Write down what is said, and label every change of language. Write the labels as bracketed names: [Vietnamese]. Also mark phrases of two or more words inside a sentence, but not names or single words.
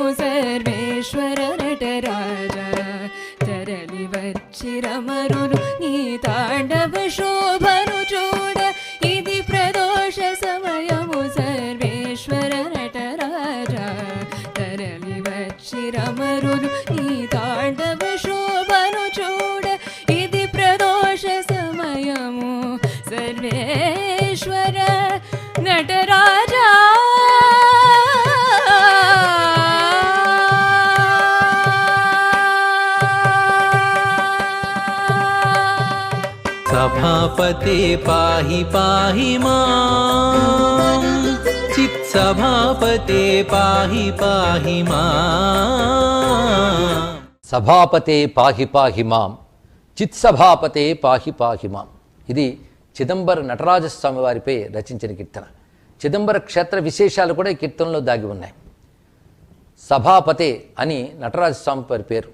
[Telugu] సర్వేశ్వర నటరాజ తరలి వచ్చిరమరులు నీ తాండవ శోభను చూడ ఇది ప్రదోష సమయము సర్వేశ్వర నటరాజ తరలి వచ్చిరమరులు నీ తాండవ శోభను చూడ ఇది ప్రదోష సమయము సర్వేశ్వర నటరాజా [Sanskrit] सभापते पाहि पाहि मां चित्सभापते पाहि पाहि मां సభాపతే పాహి పాహి మాం చిత్సభాపతే పాహి పాహి మాం. [Telugu] ఇది చిదంబర నటరాజస్వామి వారిపై రచించిన కీర్తన. చిదంబర క్షేత్ర విశేషాలు కూడా ఈ కీర్తనలో దాగి ఉన్నాయి. సభాపతే అని నటరాజస్వామి వారి పేరు.